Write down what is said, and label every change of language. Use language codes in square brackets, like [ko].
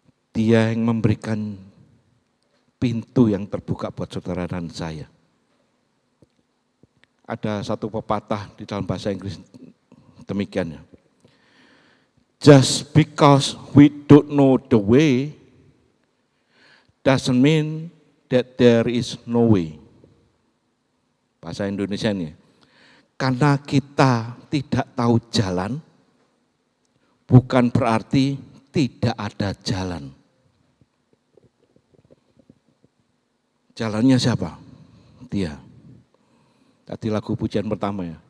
[id] Dia yang memberikan pintu yang terbuka buat saudara dan saya. Ada satu pepatah di dalam bahasa Inggris demikian. [en] Just because we don't know the way doesn't mean that there is no way. [id] Bahasa Indonesia ini. Karena kita tidak tahu jalan, bukan berarti tidak ada jalan. Jalannya siapa? Dia. Tadi lagu pujian pertama ya.